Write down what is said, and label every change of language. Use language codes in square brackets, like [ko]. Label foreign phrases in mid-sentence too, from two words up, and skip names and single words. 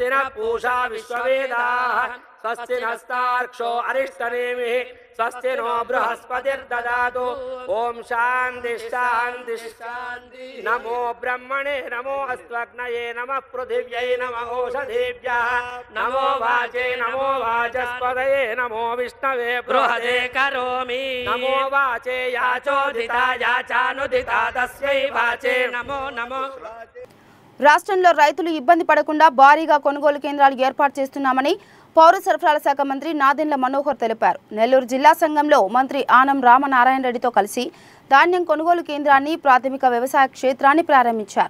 [sa] न पूषा विश्ववेदाः स्वस्ति नस्तार्क्ष्यो अरिष्टनेमिः स्वस्ति नो बृहस्पतिर्ददातु ओम शान्ति शान्ति शान्ति नमो ब्रह्मणे नमो अस्त्वग्नये नमः पृथिव्यै नमः ओषधीभ्यः नमो वाचे नमो वाचस्पतये नमो विष्णवे बृहदे करोमि नमो वाचे याचोदिता याचानुदिता तस्यै वाचे नमो नमो [te] రాష్ట్రంలో రైతులు ఇబ్బంది పడకుండా భారీగా కొనుగోలు కేంద్రాలు ఏర్పాటు చేస్తున్నామని పౌర సరఫరాల శాఖ మంత్రి నాదెండ్ల మనోహర్ తెలిపారు. నెల్లూరు జిల్లా సంఘంలో మంత్రి ఆనం రామనారాయణ రెడ్డితో కలిసి ధాన్యం కొనుగోలు కేంద్రాన్ని ప్రాథమిక వ్యవసాయ క్షేత్రాన్ని ప్రారంభించారు.